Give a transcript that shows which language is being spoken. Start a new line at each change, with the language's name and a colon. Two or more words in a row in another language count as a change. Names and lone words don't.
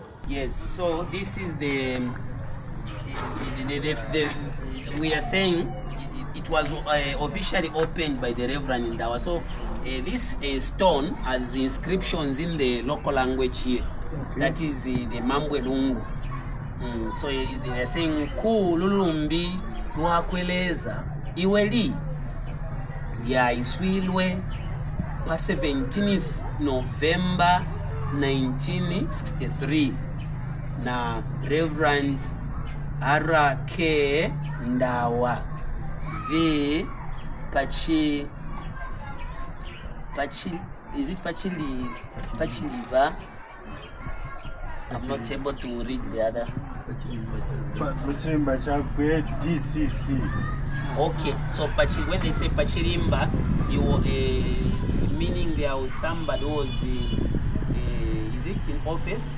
English: Yes, so this is the we are saying it was officially opened by the Reverend Ndawa. So this stone has inscriptions in the local language here. Okay. That is the Mambwe Lungu.
Mambwe-Lungu: So they are saying ku lulumbi lwakweleza iweli ya iswilwe pa 17th November 1963 na Reverend R.K. Ndawa v Pachiliva.
English: I'm not able to read the other. DCC. Okay, so when they say Pachilimba, you meaning there was somebody who was is it in office?